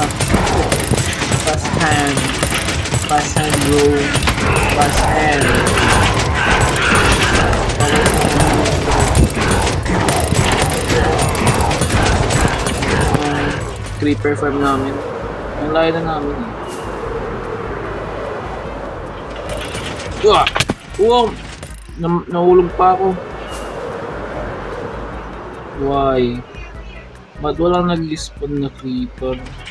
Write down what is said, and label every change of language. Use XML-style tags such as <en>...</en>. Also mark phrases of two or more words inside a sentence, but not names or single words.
<en>Fast hand. Fast hand, bro. Fast hand. Creeper farm</en> <tl>namin. Ang layo na namin. Wow! Nahulog pa ako. Why? Ba't walang nag-spawn na creeper?</tl>